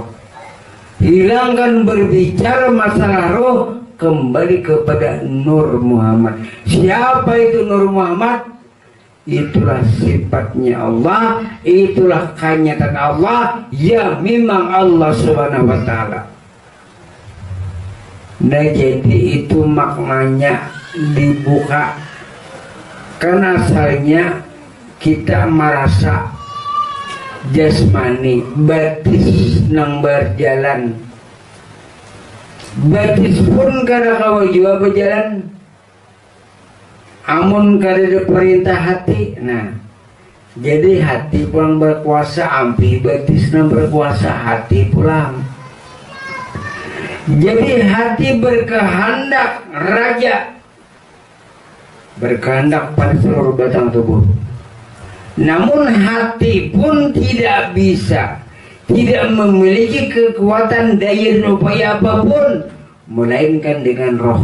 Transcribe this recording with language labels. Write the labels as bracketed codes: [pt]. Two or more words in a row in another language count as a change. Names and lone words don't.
[id] Hilangkan berbicara masalah roh, kembali kepada Nur Muhammad. Siapa itu Nur Muhammad? Itulah sifatnya Allah, itulah kenyataan Allah, ya memang Allah [ar] سبحانه وتعالى. [id] Nah, jadi itu maknanya dibuka. Karena asalnya kita merasa jasmani, batis nang berjalan. [bjn] Batis pun kada kawa jua berjalan, amun kada perintah hati. [id] Nah, jadi hati pulang berkuasa, ampi batis nang berkuasa, hati pulang. Jadi hati berkehendak raja, berkehendak pada seluruh batang tubuh. Namun hati pun tidak bisa, tidak memiliki kekuatan daya dan upaya apapun melainkan dengan roh.